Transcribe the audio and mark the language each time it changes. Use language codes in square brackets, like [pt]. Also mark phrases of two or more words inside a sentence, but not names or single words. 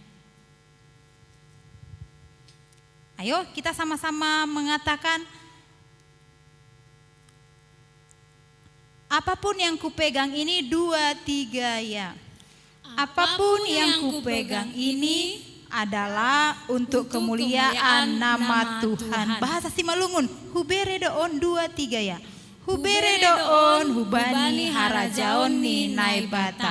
[id] Ayo kita sama-sama mengatakan, apapun yang kupegang ini, 2, 3 ya. Apapun yang kupegang ini adalah untuk kemuliaan nama Tuhan. Bahasa Simalungun, [bts] huberedoon 2, 3 ya. Huberedoon hubani harajaon ni naibata.